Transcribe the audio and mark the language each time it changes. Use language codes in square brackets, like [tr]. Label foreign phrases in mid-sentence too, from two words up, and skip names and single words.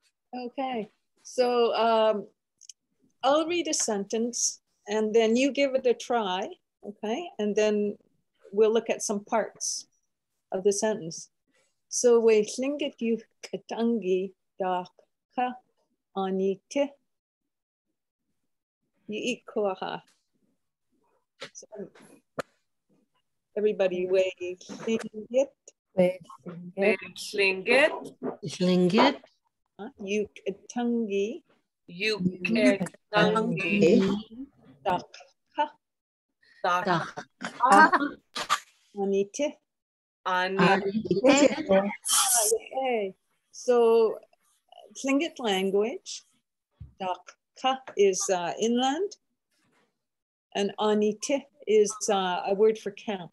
[en] Okay, so I'll read a sentence and then you give it a try, okay? And then we'll look at some parts of the sentence. [tli] So we Lingít you ʼatángi Daḳká Aan.eetí ʼatángi. [en] So everybody [tli] we Lingít. Lingít. Lingít. You ʼatángi. Yukon. Daḳká Aan.eetí. [en] Okay. So Tlingit language, Daḳká is inland, and Aan.eetí is a word for camp.